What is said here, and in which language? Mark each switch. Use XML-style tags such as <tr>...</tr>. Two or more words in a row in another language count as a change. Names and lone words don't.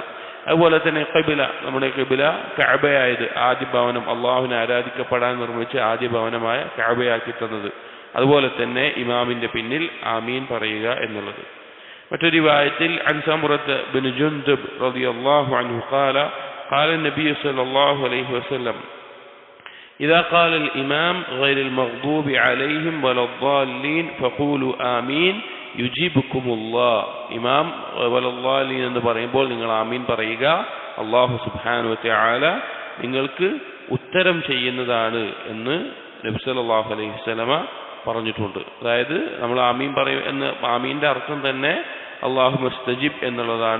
<ml>അതുപോലെ തന്നെ ഖിബ്ല, നമ്മുടെ ഖിബ്ല കഅബയായത്, ആദ്യ ഭവനം, അള്ളാഹുവിനെ ആരാധിക്കപ്പെടാൻ നിർമ്മിച്ച ആദ്യ ഭവനമായ കഅബയാക്കി തന്നത്. അതുപോലെ തന്നെ ഇമാമിന്റെ പിന്നിൽ ആമീൻ പറയുക എന്നുള്ളത്. മറ്റൊരു റിവായത്തിൽ</ml> <ar>عن سمرة بن جندب رضي الله عنه قال النبي صلى الله عليه وسلم إذا قال الإمام غير المغضوب عليهم ولا الضالين فقولوا آمين يجيبكم الله.</ar> <ml>ഇമാം വലല്ലാലീൻ എന്ന് പറയുമ്പോൾ നിങ്ങൾ ആമീൻ പറയുക,</ml> <ar>الله سبحانه وتعالى</ar> <ml>നിങ്ങൾക്ക് ഉത്തരം ചെയ്യുന്നതാണ് എന്ന്</ml> <ar>النبي صلى الله عليه وسلم</ar> <ml>പറഞ്ഞിട്ടുണ്ട്. അതായത് നമ്മൾ ആമീൻ പറയും എന്ന്, ആമീന്റെ അർത്ഥം തന്നെ</ml> <ar>الله مستجيب</ar> <ml>എന്നുള്ളതാണ്.</ml>